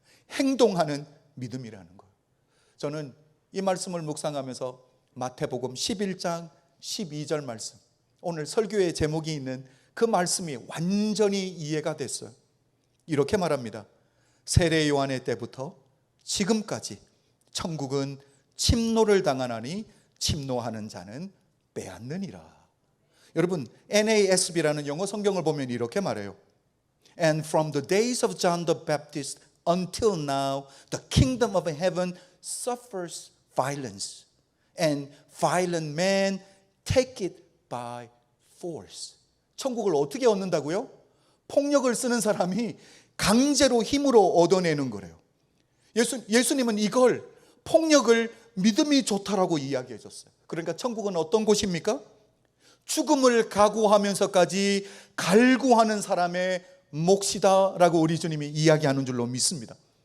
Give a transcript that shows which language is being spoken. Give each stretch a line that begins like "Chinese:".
Korean: 행동하는 믿음이라는 거예요. 저는 이 말씀을 묵상하면서 마태복음 11장 12절 말씀, 오늘 설교의 제목이 있는 그 말씀이 완전히 이해가 됐어요. 이렇게 말합니다. 세례 요한의 때부터 지금까지 천국은 침노를 당하나니 침노하는 자는 빼앗느니라. 여러분, NASB라는 영어 성경을 보면 이렇게 말해요.
English: And from the days of John the Baptist until now, the kingdom of heaven suffers violence, and violent men take it by force.
Korean: 천국을 어떻게 얻는다고요? 폭력을 쓰는 사람이 강제로 힘으로 얻어내는 거래요. 예수님은 이걸, 폭력을 믿음이 좋다라고 이야기해 줬어요. 그러니까 천국은 어떤 곳입니까? 죽음을 각오하면서까지 갈구하는 사람의 몫이다라고 우리 주님이 이야기하는 줄로 믿습니다.